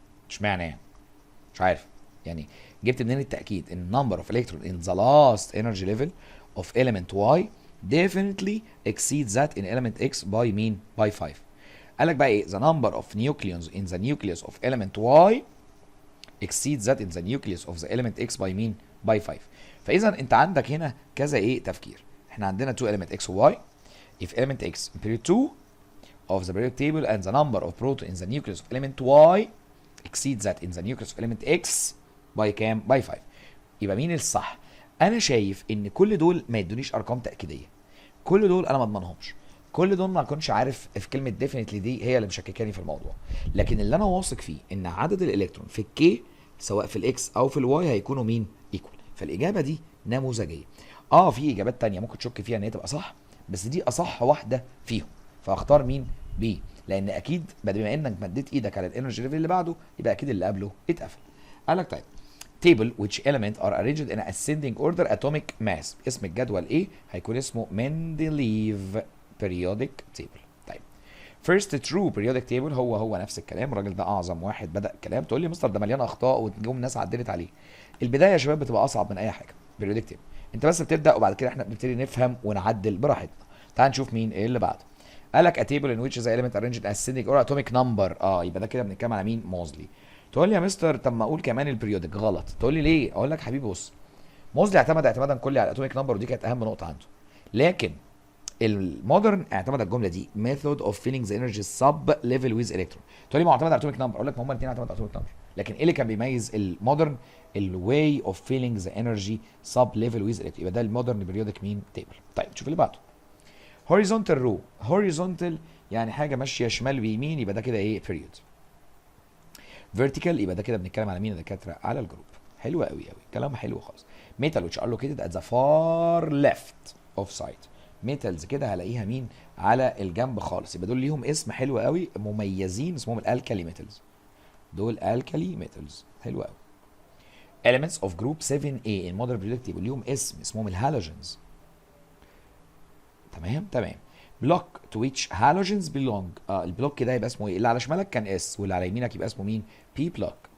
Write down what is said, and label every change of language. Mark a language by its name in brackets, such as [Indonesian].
[Arabic] اشمعنى يعني؟ مش عارف يعني جبت منين التأكيد ان [English] number of electron in the last energy level of element y definitely exceeds that in element x by مين؟ by 5. [Arabic] قال لك بقى ايه؟ [English] the number of nucleons in the nucleus of element y exceeds that in the nucleus of the element x by مين؟ by 5. [Arabic] فاذا انت عندك هنا كذا ايه تفكير. احنا عندنا 2 element x و y. [English] if element x in period 2 of the periodic table and the number of proton in the nucleus of element y exceeds that in the nucleus of element x by كام؟ by 5. [Arabic] يبقى مين الصح؟ انا شايف ان كل دول ما يدونيش ارقام تاكيديه، كل دول انا ما اضمنهمش، كل دول ما اكونش عارف في كلمه definitely دي هي اللي مشككاني في الموضوع. لكن اللي انا واثق فيه ان عدد الالكترون في الكي سواء في الاكس او في الواي هيكونوا مين؟ ايكوال. فالاجابه دي نموذجيه. في اجابات تانية ممكن تشك فيها ان هي تبقى صح، بس دي اصح واحده فيهم، فاختار مين؟ بي. لان اكيد بما انك مديت ايدك على الانرجي ليفل اللي بعده يبقى اكيد اللي قبله اتقفل. قال لك طيب [English] table which element are arranged in ascending order atomic mass. [Arabic] اسم الجدول ايه؟ هيكون اسمه مندليف periodic table. [English] طيب first true periodic table [Arabic] هو نفس الكلام. الراجل ده اعظم واحد بدأ الكلام. تقول لي مستر ده مليان اخطاء وتجوم ناس عدلت عليه. البدايه يا شباب بتبقى اصعب من اي حاجه. periodic table انت بس بتبدا وبعد كده احنا بنبتدي نفهم ونعدل براحتنا. تعال نشوف مين ايه اللي بعده. قال لك [English] a table in which the element arranged in ascending order atomic number. [Arabic] يبقى ده كده بنتكلم على مين؟ موزلي. تقول لي يا مستر طب ما اقول كمان البريودك غلط. تقول لي ليه؟ اقول لك حبيبي بص، موزلي اعتمد اعتمادا كلي على الاتوميك نمبر ودي كانت اهم نقطه عنده. لكن المودرن اعتمد الجمله دي [English] method of filling the energy sub level with electron. [Arabic] تقول لي ما هو اعتمد على الاتوميك نمبر. اقول لك ما هما الاثنين اعتمدوا على الاتوميك نمبر، لكن ايه اللي كان بيميز المودرن؟ [English] الواي اوف فيلينج ذا انرجي سب ليفل ويز الكترون. [Arabic] يبقى ده المودرن بريودك مين؟ تيبل. طيب شوف اللي بعده. هوريزونتال رو. هوريزونتال يعني حاجه ماشيه شمال ويمين، يبقى ده كده ايه؟ بيريود. فيرتيكال يبقى ده كده بنتكلم على مين يا دكاتره؟ على الجروب. حلو قوي قوي، كلام حلو خالص. [English] Metal which are located at the far left of site. [Arabic] ميتالز كده هلاقيها مين؟ على الجنب خالص. يبقى دول ليهم اسم حلو قوي مميزين اسمهم الالكالي ميتالز. دول الكالي ميتالز. حلو قوي. [English] elements of group 7A in modern periodic table [Arabic] ليهم اسم اسمهم [English] الهالوجنز. [Arabic] تمام. [English] block to which halogens belong. [Arabic] البلوك ده يبقى اسمه ايه؟ اللي على شمالك كان اس واللي على يمينك يبقى اسمه مين؟ p block.